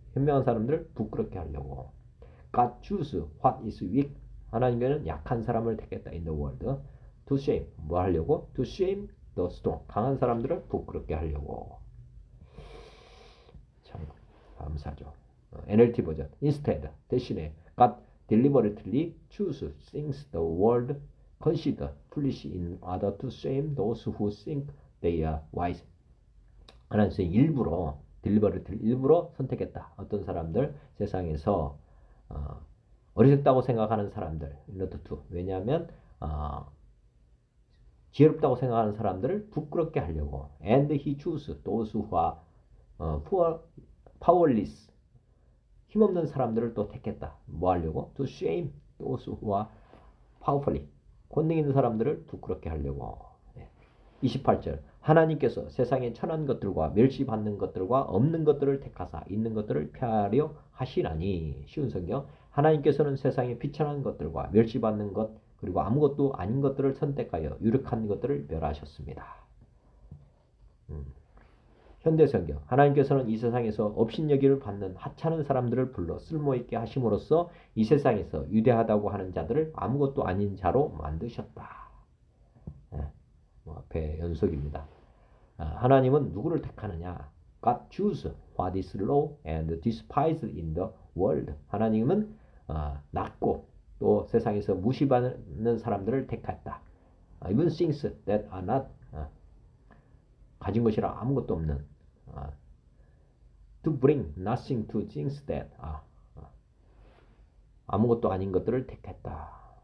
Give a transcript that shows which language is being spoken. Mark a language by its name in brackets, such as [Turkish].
[Korean] 현명한 사람들을 부끄럽게 하려고. [English] God chose what is weak. [Korean] 하나님께는 약한 사람을 택했다. [English] In the world. To shame. [Korean] 뭐 하려고? [English] To shame the strong. [Korean] 강한 사람들을 부끄럽게 하려고. 참 감사죠. NLT 버전. Instead. 대신에 [English] God deliberately choose things the world consider foolish in order to shame those who think they are wise. [Korean] 하나님께서 일부러 선택했다. 어떤 사람들 세상에서 어리석다고 생각하는 사람들 왜냐하면 지혜롭다고 생각하는 사람들을 부끄럽게 하려고. [English] And he chose those who are powerless. [Korean] 힘없는 사람들을 또 택했다. 뭐 하려고? [English] To shame those who are powerfully. [Korean] 권능 있는 사람들을 부끄럽게 하려고. 28절. 하나님께서 세상에 천한 것들과 멸시받는 것들과 없는 것들을 택하사 있는 것들을 폐하려 하시나니. 쉬운 성경. 하나님께서는 세상에 비천한 것들과 멸시받는 것 그리고 아무것도 아닌 것들을 선택하여 유력한 것들을 멸하셨습니다. 현대 성경. 하나님께서는 이 세상에서 업신여기를 받는 하찮은 사람들을 불러 쓸모있게 하심으로써 이 세상에서 위대하다고 하는 자들을 아무것도 아닌 자로 만드셨다. 앞에 연속입니다. 하나님은 누구를 택하느냐? [English] God choose what is low and despised in the world. [Korean] 하나님은 낮고 또 세상에서 무시받는 사람들을 택했다. [English] Even things that are not [Korean] 가진 것이라 아무것도 없는 [English] to bring nothing to things that are [Korean] 아무것도 아닌 것들을 택했다.